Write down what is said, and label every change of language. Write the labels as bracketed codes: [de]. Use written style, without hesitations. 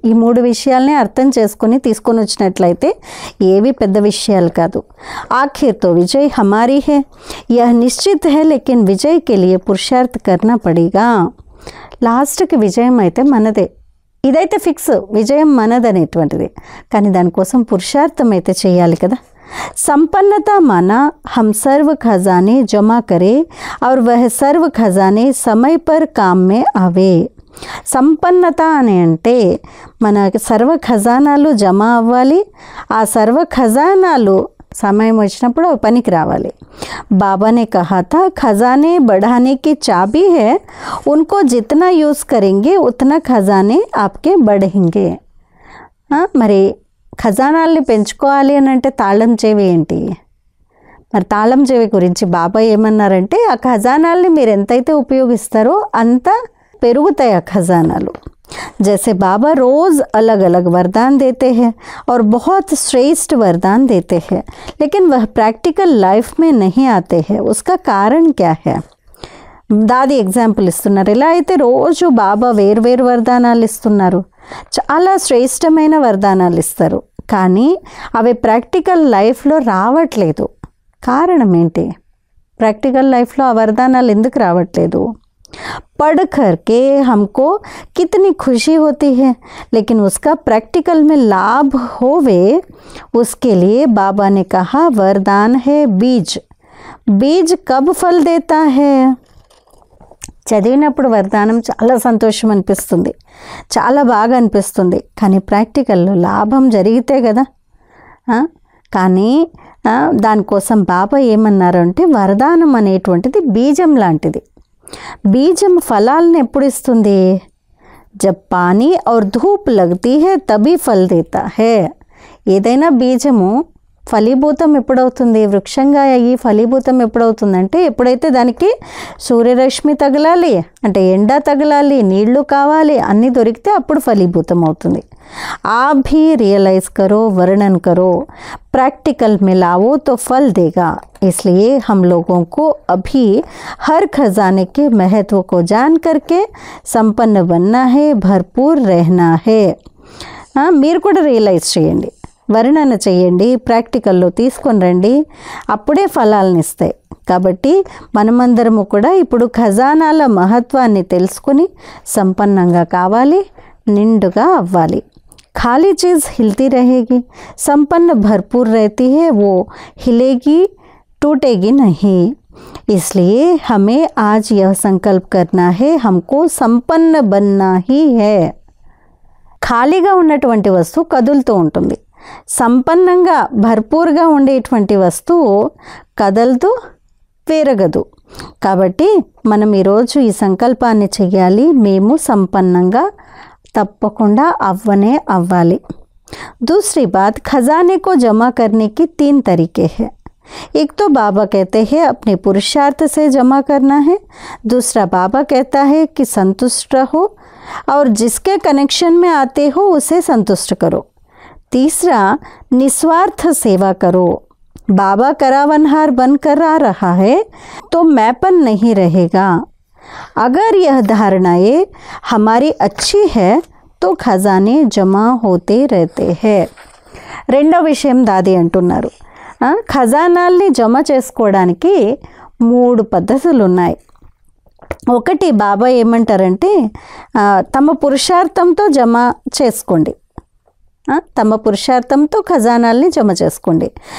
[te] ఈ 3 విషయాల్ని అర్థం చేసుకొని తీసుకొని వచ్చినట్లయితే ఏవి పెద్ద విషయాలు కాదు. [hi] आखिर तो विजय हमारी है, यह निश्चित है, लेकिन विजय के लिए पुरुषार्थ करना पड़ेगा. [te] లాస్ట్కి విజయం అయితే మనదే, ఇదైతే ఫిక్స్, విజయం మనదనేటువంటిది, కానీ దానికోసం పురుషార్థం అయితే చేయాలి కదా. [hi] संपन्नता माना हम सर्व खजाने जमा करें और वह सर्व खजाने समय पर काम में आवे. [te] సంపన్నత అని అంటే మన సర్వ ఖజానాలు జమ అవ్వాలి, ఆ సర్వ ఖజానాలు సమయం వచ్చినప్పుడు పనికి రావాలి. [hi] बाबा ने कहा था खजाने बढ़ाने की चाबी है, उनको जितना यूज़ करेंगे उतना खजाने आपके बढ़ेंगे. [te] మరి ఖజానాల్ని పెంచుకోవాలి అని అంటే తాళం చెవి ఏంటి? మరి తాళం చెవి గురించి బాబా ఏమన్నారంటే, ఆ ఖజానాల్ని మీరు ఎంతైతే ఉపయోగిస్తారో అంత పెరుగుతాయి ఆ ఖజానాలు. [hi] जैसे बाबा रोज़ अलग अलग वरदान देते हैं और बहुत श्रेष्ठ वरदान देते हैं, लेकिन वह प्रैक्टिकल लाइफ में नहीं आते हैं. उसका कारण क्या है? [te] దాది ఎగ్జాంపుల్ ఇస్తున్నారు. ఇలా అయితే రోజు బాబా వేరు వరదానాలు ఇస్తున్నారు, చాలా శ్రేష్టమైన వరదానాలు ఇస్తారు, కానీ అవి ప్రాక్టికల్ లైఫ్లో రావట్లేదు. కారణం ఏంటి? ప్రాక్టికల్ లైఫ్లో ఆ వరదానాలు ఎందుకు రావట్లేదు? [hi] पढ़ कर के हमको कितनी खुशी होती है, लेकिन उसका प्रैक्टिकल में लाभ होवे उसके लिए बाबा ने कहा वरदान है बीज. बीज कब फल देता है? [te] చదివినప్పుడు వరదానం చాలా సంతోషం అనిపిస్తుంది, చాలా బాగా అనిపిస్తుంది, కానీ ప్రాక్టికల్లో లాభం జరిగితే కదా. కానీ దానికోసం బాబా ఏమన్నారు అంటే, వరదానం అనేటువంటిది బీజం లాంటిది. బీజం ఫలాలను ఎప్పుడు ఇస్తుంది? [hi] జబ్ పానీ ఔర్ ధూప్ లగ్తీ హై తబీ ఫల్ దేతా హై. [te] ఏదైనా బీజము ఫలీభూతం ఎప్పుడవుతుంది, వృక్షంగా అయ్యి ఫలీభూతం ఎప్పుడవుతుందంటే ఎప్పుడైతే దానికి సూర్యరశ్మి తగలాలి, అంటే ఎండ తగలాలి, నీళ్లు కావాలి, అన్నీ దొరికితే అప్పుడు ఫలీభూతం అవుతుంది. [hi] आप भी रियलाइज़ करो, वर्णन करो, प्रैक्टिकल में लाओ तो फल देगा. इसलिए हम लोगों को अभी हर खजाने के महत्व को जान करके संपन्न बनना है, भरपूर रहना है. [te] మీరు కూడా రియలైజ్ చేయండి, వర్ణన చేయండి, ప్రాక్టికల్లో తీసుకొని రండి, అప్పుడే ఫలాలను ఇస్తాయి. కాబట్టి మనమందరము కూడా ఇప్పుడు ఖజానాల మహత్వాన్ని తెలుసుకొని సంపన్నంగా కావాలి, నిండుగా అవ్వాలి. [hi] खाली चीज़ हिलती रहेगी, संपन्न भरपूर रहती है, वो हिलेगी टूटेगी नहीं. इसलिए हमें आज यह संकल्प करना है, हमको संपन्न बनना ही है. [te] ఖాళీగా ఉన్నటువంటి వస్తువు కదులుతూ ఉంటుంది, సంపన్నంగా భర్పూర్గా ఉండేటువంటి వస్తువు కదలదు, పెరగదు. కాబట్టి మనం ఈరోజు ఈ సంకల్పాన్ని చెయ్యాలి, మేము సంపన్నంగా తప్పకుండా అవ్వనే అవ్వాలి. [hi] दूसरी बात, खजाने को जमा करने की 3 तरीके हैं. एक तो बाबा कहते हैं अपने पुरुषार्थ से जमा करना है, दूसरा बाबा कहता है कि संतुष्ट रहो, और जिसके कनेक्शन में आते हो उसे संतुष्ट करो। तीसरा, निस्वार्थ सेवा करो। बाबा करावनहार बनकर आ रहा है तो मैंपन नहीं रहेगा। अगर यह धारणाएं हमारी अच्छी है तो खजाने जमा होते रहते हैं। [te] రెండో విషయం దాది అంటున్నారు, ఖజానాల్ని జమ చేసుకోవడానికి 3 పద్ధతులు ఉన్నాయి. ఒకటి, బాబా ఏమంటారంటే తమ పురుషార్థంతో జమ చేసుకోండి, తమ పురుషార్థంతో ఖజానాల్ని జమ చేసుకోండి.